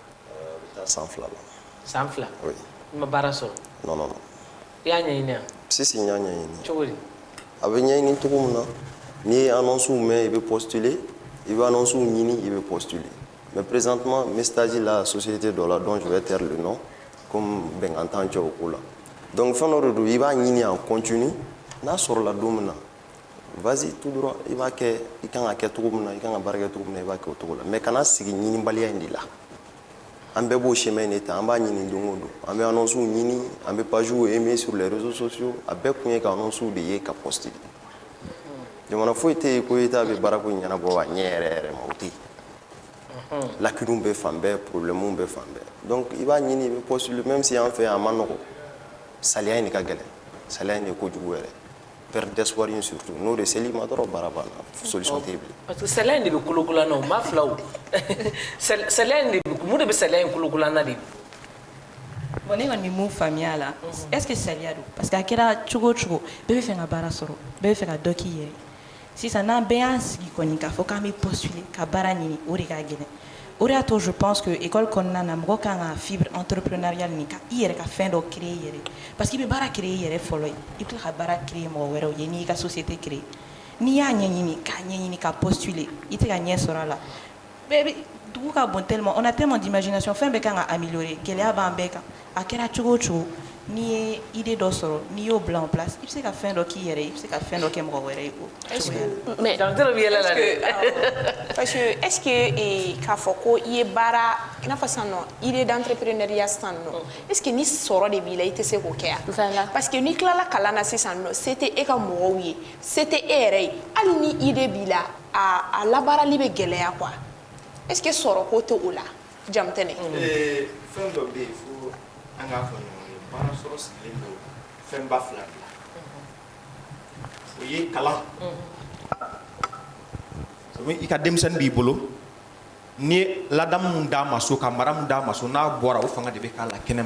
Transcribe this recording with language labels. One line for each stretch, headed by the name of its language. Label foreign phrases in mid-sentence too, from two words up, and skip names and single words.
Bambara: A bɛ taa san 2 la. San 2?
French: Oui.
Bambara: I ma baara sɔrɔ?
French: Non, non, non.
Bambara: I y'a ɲɛɲini wa? Si n y'a ɲɛɲini. Cogo di? A bɛ ɲɛɲini cogo min na n'i ye annonce mɛn i bɛ postuler i bɛ annonce ɲini i bɛ postuler
French: mais présentement
Bambara: n bɛ stage la société dɔ la
French: dont je vais taire le nom comme
Bambara: bɛnkan t'an cɛ o ko la donc fɛn dɔ de don i b'a ɲini
French: en continu
Bambara: n'a sɔrɔla don min na
French: vas-y tout droit
Bambara: i b'a kɛ i kan ka kɛ cogo min na i kan ka baara kɛ cogo min na i b'a kɛ o cogo la mais kana sigi ɲinibaliya in de la an bɛɛ b'o chemin in de ta an b'a ɲini don o don an bɛ annonce ɲini an bɛ
French: page aimer sur les réseaux sociaux
Bambara: a bɛɛ kun ye ka annonce de ye ka poster jamana foyi tɛ yen ko État bɛ baara ko ɲɛnabɔ a ɲɛ yɛrɛ yɛrɛ ma o tɛ yen lacunes bɛ fan bɛɛ problèmes bɛ fan bɛɛ donc i b'a ɲini i bɛ postuler même si an fɛ yan a ma nɔgɔn saliya in de ka gɛlɛn saliya in de kojugu yɛrɛ
French: perte d'espoir
Bambara: in surtout n'o de seli ma dɔrɔn baara banna solution tɛ yen bilen. Parce que saliya in de bɛ kolokolan na o ma fila o saliya in de mun de bɛ saliya in kolokolan na de. Bon ne kɔni mun faamuya a la
French: est ce que
Bambara: saliya don parce que a kɛra cogo o cogo bɛɛ bɛ fɛ ka baara sɔrɔ bɛɛ bɛ fɛ ka dɔ k'i yɛrɛ sisan n'an bɛɛ y'an sigi kɔni k'a fɔ k'an bɛ postuler ka baara ɲini o de ka gɛlɛn o de y'a to
French: je pense que
Bambara: école kɔnɔna na mɔgɔ kan ka
French: fibre entrepreneuriale
Bambara: nin ka i yɛrɛ ka fɛn dɔ créer i yɛrɛ parce que i bɛ baara créer i yɛrɛ fɔlɔ ye i bɛ tila ka baara créer mɔgɔ wɛrɛw ye n'i y'i ka société créer n'i y'a ɲɛɲini ka postuler i tɛ ka ɲɛ sɔrɔ a la bɛɛ bɛ dugu ka bon
French: tellement on a tellement d'imagination
Bambara: fɛn bɛɛ kan ka améliorer gɛlɛya b'an bɛɛ kan a kɛra cogo o cogo n'i ye idée dɔ sɔrɔ n'i y'o bila
French: en place
Bambara: i bɛ se ka fɛn dɔ k'i yɛrɛ ye i bɛ se ka fɛn dɔ kɛ mɔgɔ wɛrɛ ye o cogoya la.
French: Mais
Bambara: docteur bɛ yɛlɛ la dɛ. Parce que
French: est ce que
Bambara: k'a fɔ ko i ye baara i n'a fɔ sisan nɔ
French: idée d'entrepreneuriat
Bambara: sisan nɔ
French: est ce que
Bambara: ni sɔrɔ de b'i la i tɛ se k'o kɛ yan parce que n'i tilala kalan na sisan nɔ se tɛ e ka mɔgɔw ye se tɛ e yɛrɛ ye hali ni idée b'i la a labaarali bɛ gɛlɛya quoi est ce que sɔrɔ ko tɛ o la Jamtɛnɛ. Fɛn dɔ bɛ yen fo an k'a fɔ ɲɔgɔn ye baara sɔrɔ sigilen don fɛnba fila de la o ye kalan i ka denmisɛnnin b'i bolo ni ladamu mun d'a ma so ka mara mun d'a ma so n'a bɔra o fanga de bɛ k'a la kɛnɛma